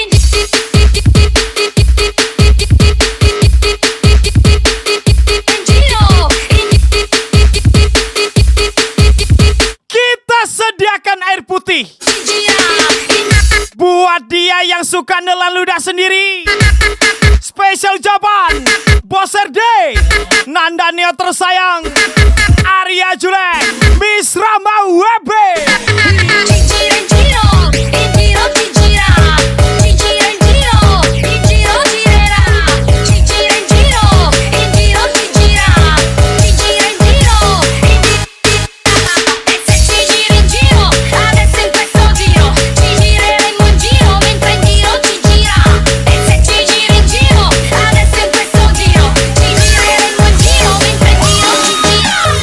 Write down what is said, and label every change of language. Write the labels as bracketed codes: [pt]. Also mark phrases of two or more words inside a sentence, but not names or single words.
[id] Kita sediakan air putih [it] ci gira, [id] buat dia yang suka nelan ludah sendiri. Spesial jawaban Bos RD, Nanda Neo tersayang, Arya Julek, Miss Rama WB. [it] ci gira in giro, ci gira, ci gira in giro girerà, ci gira in giro, ci gira, ci gira in giro, e se ci gira in giro, adesso in questo giro, ci gireremo in giro, mentre in giro ci gira, e se ci gira in giro, adesso in questo giro, ci gireremo in giro, mentre in giro ci gira.